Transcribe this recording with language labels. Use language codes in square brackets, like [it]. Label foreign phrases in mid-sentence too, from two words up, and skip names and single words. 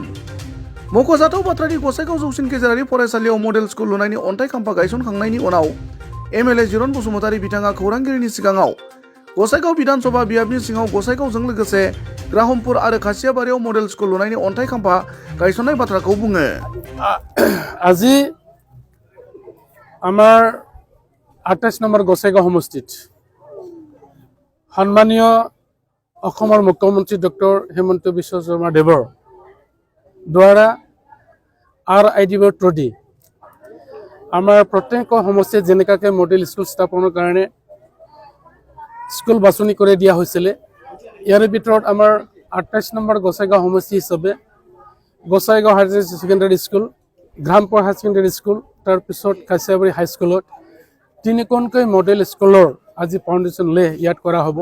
[brx] मख'जाथाव बाथ्रानि गसाइगाव जौसिन गेजेरारि फरायसालियाव मडेल स्कुल लुनायनि अन्थाइ खाम्फा गायसनखांनायनि उनाव एमएलए जिरन बसुमतारि बिथाङा खौरांगिरिनि सिगाङाव गसाइगाव विधानसभा बियाबनि सिङाव गसाइगावजों लोगोसे ग्राहमपुर आरो खासियाबारियाव मडेल स्कुल लुनायनि अन्थाइ खाम्फा गायसननाय बाथ्राखौ बुङो। [as] আজি আমাৰ 28 নম্বৰ গসাইগাঁও সমষ্টিত সন্মানীয় অসমৰ মুখ্যমন্ত্ৰী ডক্টৰ হিমন্ত বিশ্ব শৰ্মা দেৱৰ দ্বাৰা [en] RIDF through the [as] আমাৰ প্ৰত্যেক সমষ্টিত যেনেকাকৈ মডেল স্কুল স্থাপনৰ কাৰণে স্কুল বাছনি কৰি দিয়া হৈছিল, ইয়াৰ ভিতৰত আমাৰ 28 নম্বৰ গসাইগাঁও সমষ্টি হিচাপে গসাইগাঁও [en] higher secondary school, [as] গ্ৰামপুৰ [en] higher secondary school, [as] তাৰপিছত কাছিয়াবাৰী হাইস্কুলত তিনিখনকৈ মডেল স্কুলৰ আজি [en] foundation lay [as] ইয়াত কৰা হ'ব।